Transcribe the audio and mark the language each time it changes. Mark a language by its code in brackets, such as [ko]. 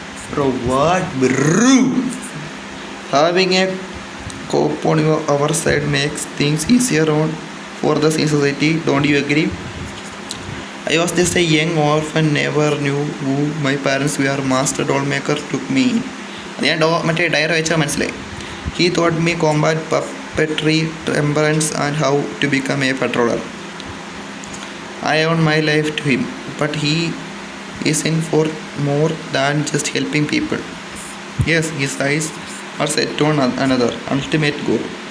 [en] Bro, what bro? Having a cop on our side makes things easier on for the society, don't you agree? I was just a young orphan, never knew who my parents were. Master Dollmaker took me in. [ml] അത് ഞാൻ മറ്റേ diary വെച്ചാൽ മനസ്സിലായി. [en] He taught me combat, puppetry, temperance and how to become a patroller. I owe my life to him, but he is in for more than just helping people. Yes, his eyes are set on another ultimate goal.